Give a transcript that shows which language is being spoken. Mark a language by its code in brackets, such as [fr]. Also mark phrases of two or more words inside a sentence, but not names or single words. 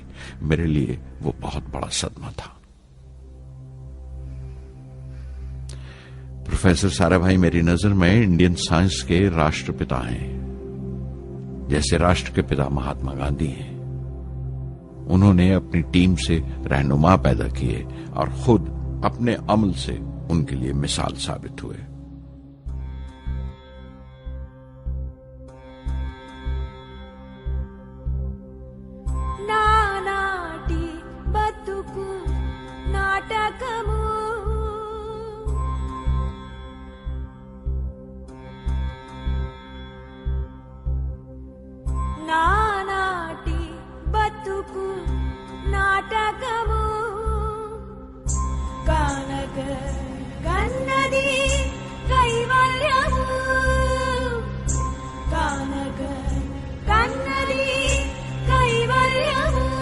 [ur] میرے لیے وہ بہت بڑا صدمہ تھا۔ پروفیسر سارا بھائی میری نظر میں [en] Indian science [ur] کے راشٹر پتا ہیں، جیسے راشٹر کے پتا مہاتما گاندھی ہیں۔ انہوں نے اپنی ٹیم سے رہنما پیدا کیے اور خود اپنے عمل سے ان کے لیے مثال ثابت ہوئے۔ [te] నానాటి బతుకు నాటకము నానాటి బతుకు నాటకము కానక కన్నది కైవల్యము కానక కన్నది కైవల్యము